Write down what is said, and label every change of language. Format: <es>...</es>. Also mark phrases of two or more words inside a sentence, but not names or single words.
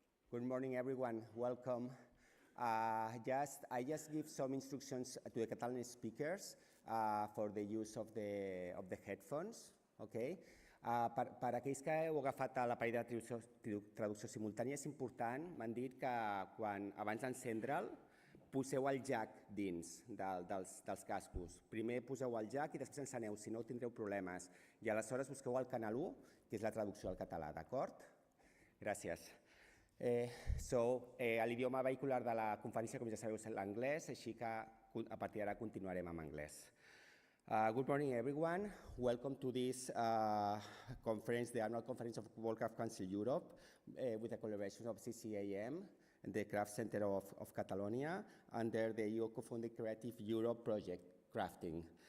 <en>Good morning, everyone. Welcome. I just give some instructions to the Catalan speakers for the use of the headphones. Okay?</en> <ca>Per aquells que heu agafat l'aparell de traducció simultània, és important, m'han dit que abans d'encendre'l, poseu el jack dins dels cascos. Primer poseu el jack i després enceneu, si no tindreu problemes. I aleshores busqueu el canal 1, que és la traducció al català, d'acord? Gràcies. L'idioma vehicular de la conferència, com ja sabeu, és l'anglès, així que a partir d'ara continuarem en anglès.</ca> <en>Good morning, everyone. Welcome to this conference, the annual conference of World Craft Council Europe, with the collaboration of CCAM and the Craft Center of Catalonia under the EU co-funded Creative Europe project, Crafting.</en>